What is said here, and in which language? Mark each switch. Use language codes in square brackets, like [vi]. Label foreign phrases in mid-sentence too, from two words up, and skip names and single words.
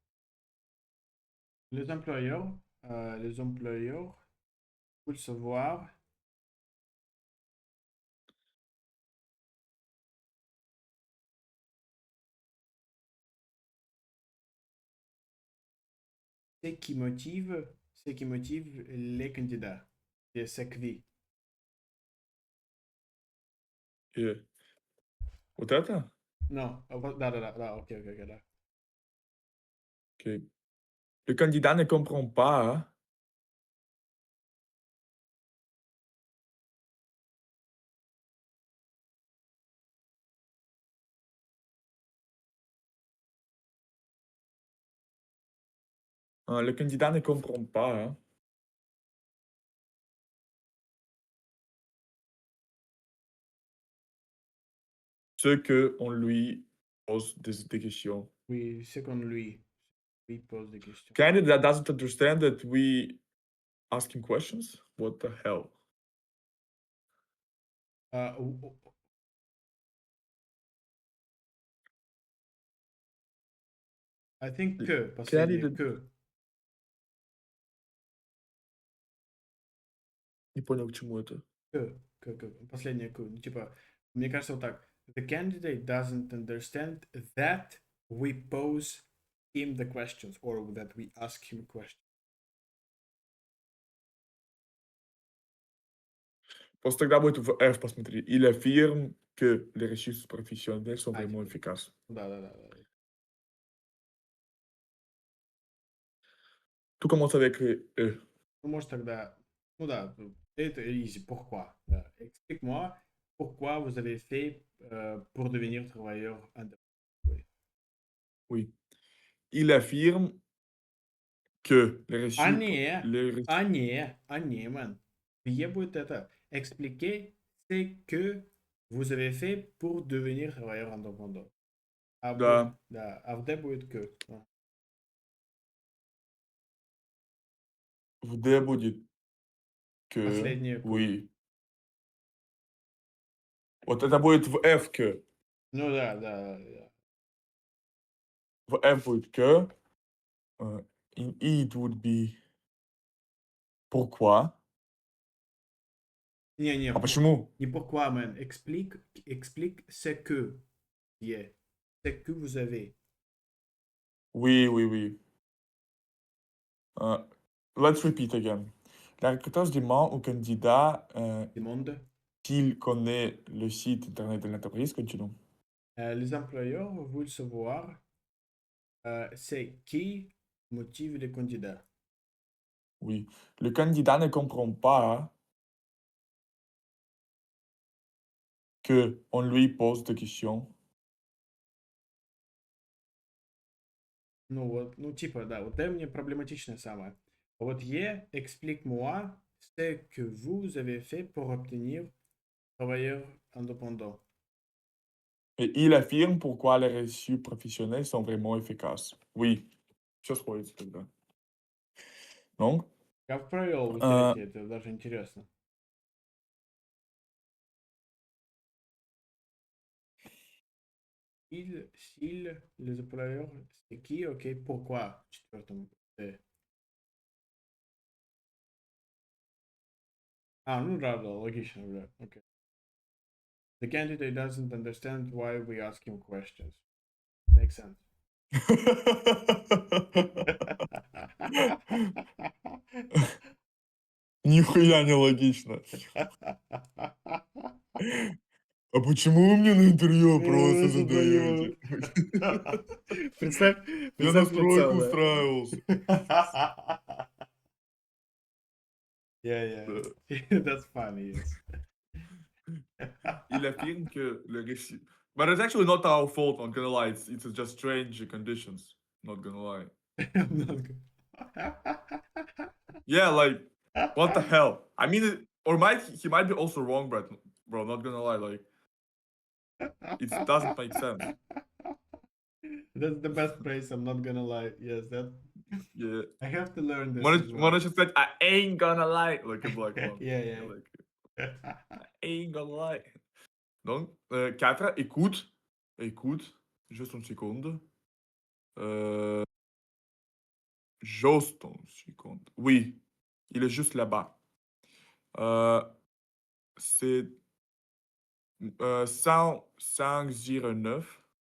[fr] Les employeurs veulent savoir ce qui motive les candidats. Et c'est qui? [ru] Вот это? Non, да, ok, да. Ok. [fr] Le candidat ne comprend pas le candidat ne comprend pas ce qu'on lui pose des questions. Oui, c'est qu'on lui pose des questions. [en] Candidate doesn't understand that we ask him questions? What the hell? Ou- I think последнее, [ru] Candidate не понял, к чему это. последнее ну, типа, мне кажется, вот так. [en] The candidate doesn't understand that we pose him the questions or that we ask him questions. [ru] Просто тогда будет в F, посмотри. [fr] Il affirme que les ressources professionnelles sont vraiment [ru] Типа, [fr] efficaces. [ru] да. [fr] Tout commence avec E. [ru] Ну, может, тогда, ну да, это easy. Pourquoi? Да. [fr] Explique-moi pourquoi vous avez fait pour devenir travailleur indépendant. Oui. Oui. Il affirme que les [ru] А [fr] ressources... [ru] не, [fr] Les... [ru] man. Где будет это? [fr] Expliquer ce que vous avez fait pour devenir travailleur indépendant. [ru] Да. Да, а где будет que? Да. В D будет que... Последнее que. [fr] Oui. [ru] Вот это будет в F que. Ну да. В F будет que. [en] In E it would be... [fr] Pourquoi? [ru] Не, А почему? [fr] не pourquoi, man. Explique ce que qui est. Ce que vous avez. Oui. [en] Let's repeat again. [fr] La recruteuse demande au candidat Demande. s'il connaît le site internet de l'entreprise. Continue. Les employeurs veulent savoir c'est qui motive les candidats. Oui. Le candidat ne comprend pas que on lui pose des questions. [ru] Ну вот, ну типа, да, вот это мне проблематичное самое. Вот [fr] explique-moi ce que vous avez fait pour obtenir travailleur indépendant. Et il affirme pourquoi les reçus professionnels sont vraiment efficaces. Oui. [ru] Все сходится тогда. Donc, Как провел вы euh, третье, это даже интересно. [fr] S'il, les employeurs, c'est qui, ok, pourquoi, [ru] четвертому. Ну да, логично, да, окей. [en] The candidate doesn't understand why we ask him questions. Makes sense. [ru] нихуя не логично. А почему вы мне на интервью вопросы задаете? Представь, Я на представь стройку лицо, да? устраивался. [en] Yeah. [ru] Да. [en] That's funny, yes. Il affirme que le récit... But it's actually not our fault, not gonna lie. It's just strange conditions. Not gonna lie. I'm not good. Yeah, like, what the hell? I mean, or he might be also wrong, bro, not gonna lie, like, it doesn't make sense. That's the best praise, I'm not gonna lie. Yes, Yeah. I have to learn this Why as don't, why well. don't you say, I ain't gonna lie, like a black one. Yeah, Like, yeah. I ain't gonna lie. [fr] Donc, 4, écoute. Écoute. Juste une seconde. Euh, juste une seconde. Oui, il est juste là-bas. C'est 109.